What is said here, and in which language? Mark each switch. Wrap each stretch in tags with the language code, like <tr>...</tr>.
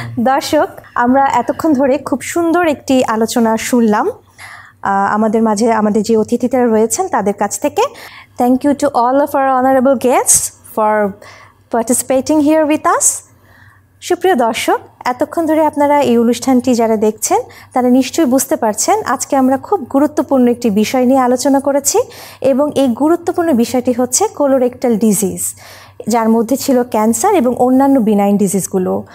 <bn>দর্শক, আমরা এতক্ষণ ধরে খুব সুন্দর একটি আলোচনা শুনলাম আমাদের মাঝে আমাদের যে অতিথিরা রয়েছেন তাদের কাছ থেকে।</bn> <en>Thank you to all of our honorable guests for participating here with us.</en> <bn>সুপ্রিয় দর্শক, এতক্ষণ ধরে আপনারা এই অনুষ্ঠানটি যারা দেখছেন তারা নিশ্চয়ই বুঝতে পারছেন আজকে আমরা খুব গুরুত্বপূর্ণ একটি বিষয় নিয়ে আলোচনা করেছি এবং এই গুরুত্বপূর্ণ বিষয়টি হচ্ছে কোলোরেক্টাল ডিজিজ, যার মধ্যে ছিল ক্যান্সার এবং অন্যান্য বিনাইন ডিজিজগুলো।</bn>